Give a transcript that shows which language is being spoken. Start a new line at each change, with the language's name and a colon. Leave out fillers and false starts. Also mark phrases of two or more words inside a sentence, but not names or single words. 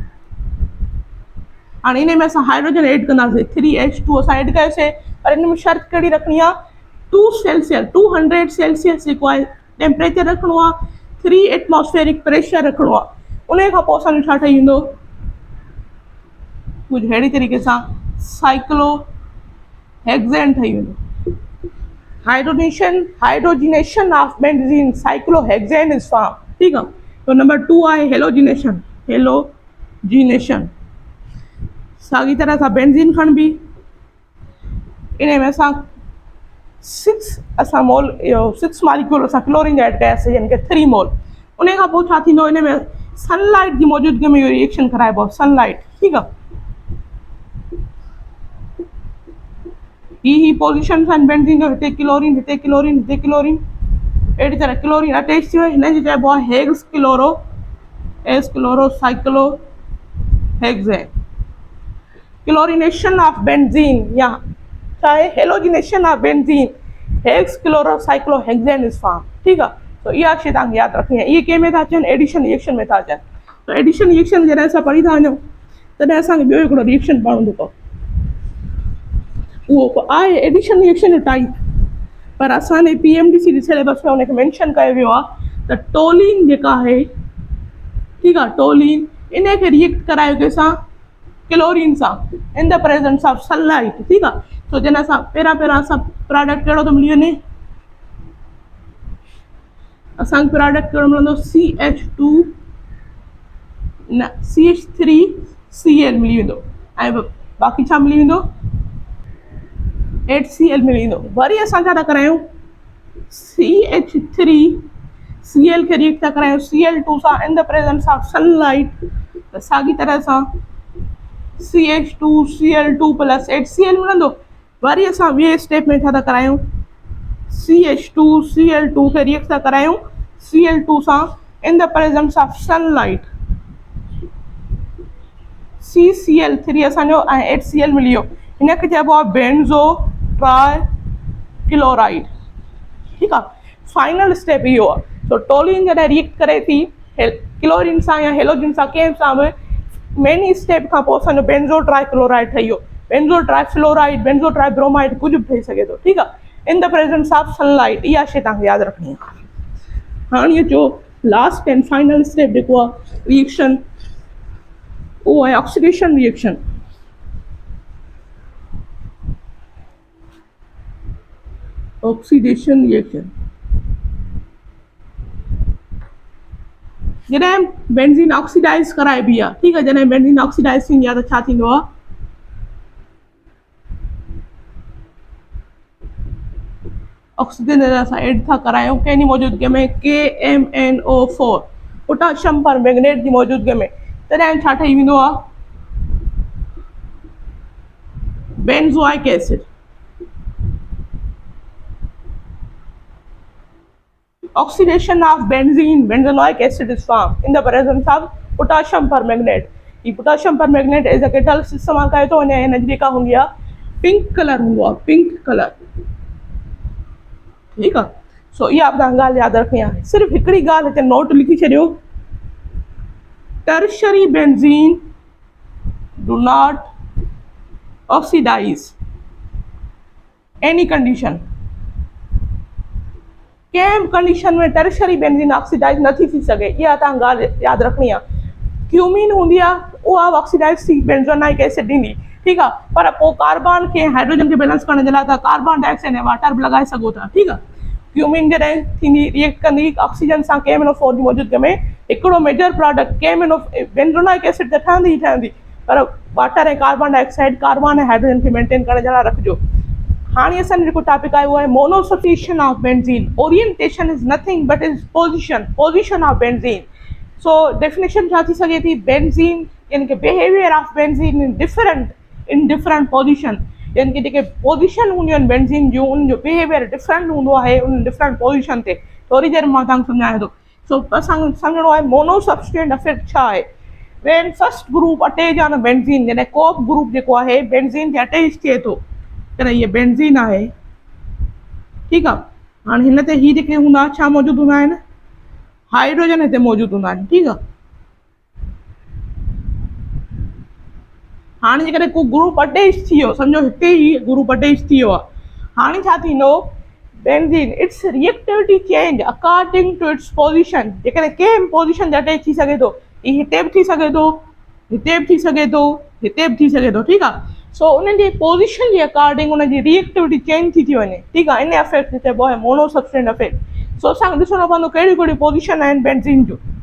Sindhi: हाणे इन में असां हाइड्रोजन ऐड कंदासीं, 3H2 असां ऐड कयोसीं, पर इन में शर्त कहिड़ी रखणी आहे, 200 सेल्सियस जेको आहे टेम्परेचर रखिणो आहे, 3
English: atmospheric pressure
Sindhi: रखिणो आहे, उन खां पोइ असांजो छा ठही वेंदो, कुझु अहिड़ी तरीक़े सां साइक्लोहेक्सेन ठही वेंदो।
English: hydrogenation of benzene cyclohexane is form.
Sindhi: ठीक आहे। तो नंबर 2 आहे हेलोजिनेशन। साॻी तरह सां बेंजीन खणबी, इन में असां 6 मॉलिक्यूल असां क्लोरीन ऐड कयासीं, यानी कि 3 मोल। उन खां पोइ छा थींदो, इन में सनलाइट जी मौजूदगी में इहो रिएक्शन कराइबो, सनलाइट। ठीकु आहे। ही पोजिशन आहिनि बेंजीन जो, हिते क्लोरीन, हिते क्लोरीन, हिते क्लोरीन, अहिड़ी तरह क्लोरीन अटैच थी वियो। हिन खे चइबो आहे
English: hex chloro cyclohexane. chlorination of benzene
Sindhi: या चाहे
English: halogenation of benzene hex chloro cyclohexane is form.
Sindhi: ठीकु आहे। तो इहा शइ तव्हांखे यादि रखणी आहे। इहे कंहिं में था अचनि,
English: addition reaction
Sindhi: में था अचनि। तो
English: addition reaction
Sindhi: जॾहिं असां पढ़ी था वञूं तॾहिं असांखे ॿियो हिकिड़ो रिएक्शन पढ़ंदो पओ, उहो आहे
English: addition reaction
Sindhi: जो टाइप, पर असांजे PMDC जे सिलेबस में हुनखे मेंशन कयो वियो आहे त टोलिन जेका आहे, ठीकु आहे, टोलिन इन खे रिएक्ट करायो कंहिंसां, क्लोरीन सां,
English: in the presence of sunlight.
Sindhi: ठीकु आहे। तो जॾहिं असां पहिरां असां प्रोडक्ट कहिड़ो थो मिली वञे, असांखे प्रोडक्ट कहिड़ो मिलंदो, CH3Cl मिली वेंदो, ऐं बाक़ी छा मिली वेंदो, HCl मिली वेंदो। वरी असां छा था करायूं, CH3Cl खे रिएक्ट था करायूं Cl2 सां
English: in the presence of sunlight.
Sindhi: त साॻी तरह सां CH2Cl2 प्लस HCl मिलंदो। वरी असां ॿिए स्टेप में छा था करायूं, CH2Cl2 खे रिएक्ट था करायूं Cl2 सां
English: in the presence of sunlight.
Sindhi: CCl3 असांजो ऐं HCl मिली वियो। हिन खे चइबो आहे
English: benzo trichloride.
Sindhi: ठीकु आहे।
English: final step
Sindhi: इहो आहे। तो टोलिन जॾहिं रिएक्ट करे थी क्लोरीन सां या हेलोजिन सां, कंहिं सां बि,
English: main step
Sindhi: खां पोइ असांजो
English: benzo trichloride
Sindhi: ठही वियो।
English: benzo trifluoride, benzo tribromide
Sindhi: कुझु बि ठही सघे थो। ठीकु आहे।
English: in the presence of sunlight.
Sindhi: इहा शइ तव्हांखे यादि रखणी आहे। हाणे जो
English: last and final step
Sindhi: जेको आहे रिएक्शन, उहो आहे
English: oxidation reaction. oxidation reaction
Sindhi: जॾहिं बेंजीन ऑक्सीडाइज कराइबी आहे, ठीकु आहे, जॾहिं बेंजीन ऑक्सीडाइज थींदी आहे त छा थींदो आहे, ऑक्सीजन असां एड था करायूं कंहिंजी मौजूदगी में, KMnO4
English: potassium permanganate
Sindhi: जी मौजूदगी में। तॾहिं छा ठही वेंदो आहे,
English: benzoic acid. Oxidation of benzene, benzoic acid is formed in the presence of potassium permanganate.
Urdu: ये
English: potassium permanganate is a catalyst
Urdu: इस्तेमाल कयो तो इन्हें एनर्जी का होंगी
English: pink colour
Urdu: हुआ,
English: pink colour.
Urdu: ठीक है। सो ये आप गाल याद रखनी है।
Sindhi: सिर्फ हिकड़ी गाल हिते नोट लिखी छॾियो,
English: tertiary benzene do not oxidize any condition।
Sindhi: कंहिं कंडीशन में
English: tertiary benzene
Sindhi: ऑक्सीडाइज नथी थी सघे, इहा तव्हां ॻाल्हि यादि रखणी आहे। क्यूमीन हूंदी आहे उहा ऑक्सीडाइज थी
English: benzonaic acid
Sindhi: ॾींदी। ठीकु आहे। पर पोइ कार्बन खे हाइड्रोजन खे बैलेंस करण जे लाइ तव्हां
English: carbon dioxide
Sindhi: ऐं वाटर बि लॻाए सघो था। ठीकु आहे। क्यूमीन जॾहिं थींदी रिएक्ट कंदी ऑक्सीजन सां KMnO4 जी मौजूदगी में, हिकिड़ो
English: major product benzonaic acid
Sindhi: त ठहंदी ई ठहंदी, पर वाटर ऐं
English: carbon dioxide,
Sindhi: कार्बन ऐं हाइड्रोजन खे मेंटेन करण जे लाइ रखिजो। हाणे असांजो जेको टॉपिक आहे उहो आहे
English: monosubstitution of benzene. orientation is nothing but is position of benzene.
Sindhi: सो डेफिनेशन छा थी सघे थी, बेंजीन यानी कि
English: behaviour of benzene in different position,
Sindhi: यानी कि जेके पोजिशन हूंदियूं आहिनि बेंजीन जूं, उनजो
English: behaviour different
Sindhi: हूंदो आहे उन
English: different position
Sindhi: ते। थोरी देरि मां तव्हांखे सम्झायां थो। सो असांखे सम्झणो आहे
English: monosubstituent effect
Sindhi: छा आहे।
English: when first group attach on benzene,
Sindhi: जॾहिं को बि ग्रुप जेको आहे बेंजीन ते अटैच थिए थो, करे ये बेंजीन आहे। ठीकु आहे। हाणे हिन ते ही जेके हूंदा छा मौजूदु हूंदा आहिनि, हाइड्रोजन हिते मौजूदु हूंदा आहिनि। ठीकु आहे। हाणे जेकॾहिं को ग्रुप अटैच थी वियो, सम्झो हिते ई ग्रुप अटैच थी वियो आहे, हाणे छा थींदो,
English: benzene its reactivity change according to its position
Sindhi: जेकॾहिं कंहिं पोजीशन ते अटैच थी सघे थो ही हिते बि थी सघे थो हिते बि थी सघे थो हिते बि थी सघे थो ठीकु आहे सो उन जी पोजीशन जे अकॉर्डिंग उनजी रिएक्टिविटी चेंज थी वञे ठीकु आहे इन अफेक्ट खे चइबो आहे
English: mono substituent effect
Sindhi: सो असांखे ॾिसणो पवंदो कहिड़ियूं कहिड़ियूं पोजीशन आहिनि बेंजीन जूं